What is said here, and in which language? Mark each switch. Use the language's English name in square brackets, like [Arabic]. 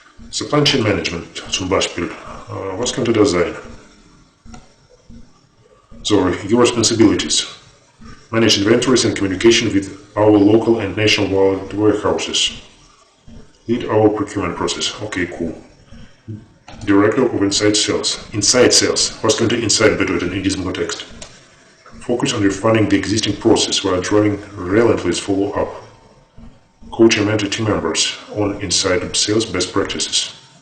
[German] Supply Chain Management zum Beispiel. Was könnte das sein? [English] So, your responsibilities. Manage inventories and communication with our local and nationwide warehouses. Lead our procurement process. Okay, cool. Director of Inside Sales. Inside Sales. [German] Was könnte Inside bedeuten in diesem Kontext? [English] Focus on refining the existing process while driving relentless follow-up. Coach and mentor team members on Inside Sales best practices.